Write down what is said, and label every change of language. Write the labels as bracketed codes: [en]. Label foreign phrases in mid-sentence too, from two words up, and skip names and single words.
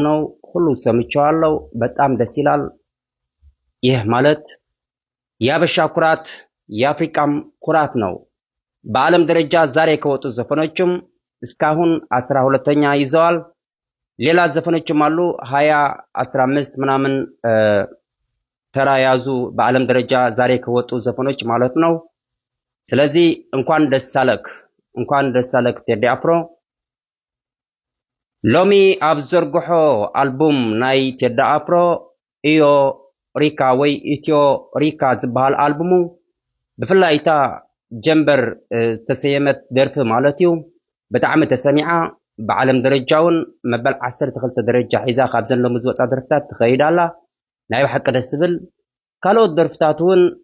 [am] ነው። ሁሉ ሰምቼዋለሁ። በጣም ደስ ይላል። ይህ ማለት የአበሻ ኩራት የአፍሪካም ኩራት ነው። በዓለም ደረጃ ዛሬ ከወጡ ዘፈኖችም እስካሁን 12ኛ ይዘዋል። ሌላ ዘፈኖችም አሉ 20 15 ምናምን ተራ ያዙ በዓለም ደረጃ ዛሬ ከወጡ ዘፈኖች ማለት ነው። ስለዚህ እንኳን ደስ አለክ ቴዲ አፍሮ። [ti] ሎሚ ኣብ ዘርግሖ አልበም ናይ ቴዲ አፍሮ ኢዮ ሪካ ወይ ኢትዮ ሪካ ዝበሃል አልበሙ ብፍላይታ ጀምበር ተሰየመት ደርፊ ማለት እዩ ብጣዕሚ ተሰሚዓ ብዓለም ደረጃውን መበል 12 ደረጃ ሒዛ ካብ ዘንለሙ ዝወፃ ደርፍታት ትኸይድ ኣላ። ናይ ብሓቂ ደስ ዝብል ካልኦት ደርፍታት እውን